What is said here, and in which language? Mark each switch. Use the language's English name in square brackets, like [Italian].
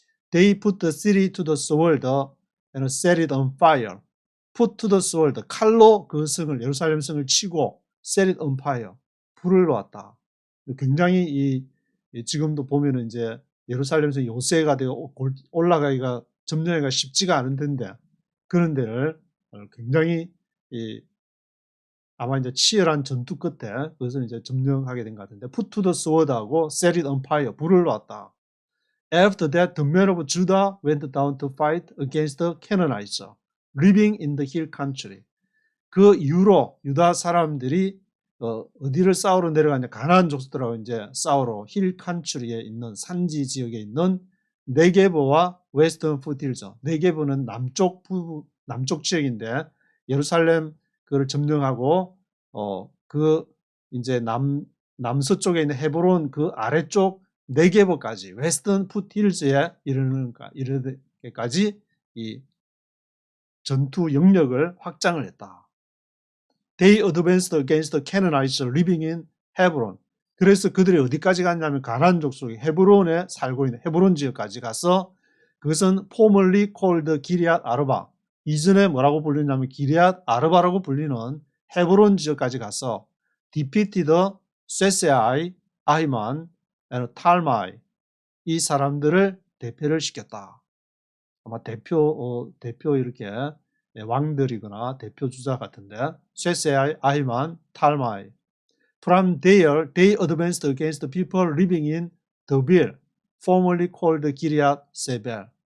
[English] They put the city to the sword and set it on fire. Put to the sword, [Korean] 칼로 그 성을, 예루살렘 성을 치고 [English] set it on fire, [Korean] 불을 놓았다. 굉장히 지금도 보면은 이제 예루살렘에서 요새가 되고 올라가기가 점령하기가 쉽지가 않은 데인데, 그런 데를 굉장히 아마 이제 치열한 전투 끝에 그것을 이제 점령하게 된 것 같은데, [English] put to the sword [Korean] 하고 [English] set it on fire, [Korean] 불을 놓았다. [English] After that, the men of Judah went down to fight against the Canaanites living in the hill country. [Korean] 그 이후로 유다 사람들이 어디를 싸우러 내려가냐, 가나안 족속들하고 이제 싸우러 힐 칸츄리에 있는 산지 지역에 있는 네게보와 웨스턴 푸틸즈. 네게보는 남쪽 지역인데, 예루살렘 그를 점령하고 그 이제 남서쪽에 있는 헤브론 그 아래쪽 네게보까지 웨스턴 푸틸즈에 이르기까지 이 전투 영역을 확장을 했다. [English] They advanced against the Canaanites living in Hebron. [Korean] 그래서 그들이 어디까지 갔냐면 가나안 족속이 헤브론에 살고 있는 헤브론 지역까지 가서, 그것은 [English] formerly called [Korean] 기리앗 아르바, 이전에 뭐라고 불리냐면 기리앗 아르바라고 불리는 헤브론 지역까지 가서 [English] defeated [Korean] 쇠세아이, 아히만, and 탈마이, 이 사람들을 대표를 시켰다. 아마 대표 이렇게 왕들이거나 대표 주자 같은데, 쇠세아이, 아히만, 탈마이. [English] From there, they advanced against the people living in Debir, formerly called Gilead Sebel.